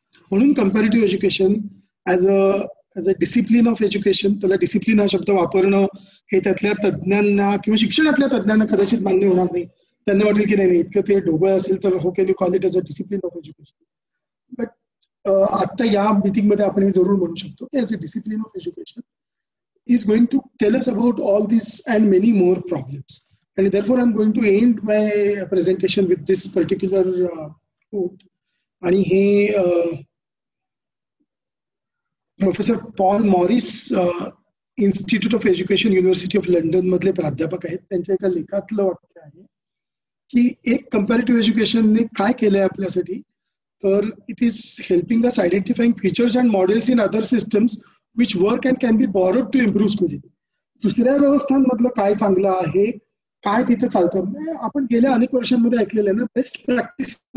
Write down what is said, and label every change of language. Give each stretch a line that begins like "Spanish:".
Marathi: म्हणून comparative education
English: as a discipline of education,
Marathi: त्याला discipline हा शब्द वापरणं हे त्यातल्या तज्ज्ञांना किंवा शिक्षणातल्या तज्ज्ञांना कदाचित मान्य होणार नाही. त्यांना वाटेल की नाही इतकं ते ढोबळ असेल तर हो
English: Can you call it as a discipline of education. But
Marathi: आता या मीटिंगमध्ये आपण हे जरूर म्हणू शकतो की
English: As a discipline of education is going to tell us about all these and many more problems. And therefore, I'm going to end my presentation with this particular quote. And he, Professor Paul Morris, Institute of Education, University of London
Marathi: मधले प्राध्यापक आहेत. त्यांच्या एका लेखातलं वाक्य आहे की एक comparative एज्युकेशनने काय केलंय आपल्यासाठी तर
English: It is helping us identifying features and models in other systems which work and can be borrowed to improve schooling.
Marathi: दुसऱ्या व्यवस्थांमधलं काय चांगलं आहे, काय तिथे चालतं. आपण गेल्या अनेक वर्षांमध्ये ऐकलेलं आहे ना, बेस्ट प्रॅक्टिस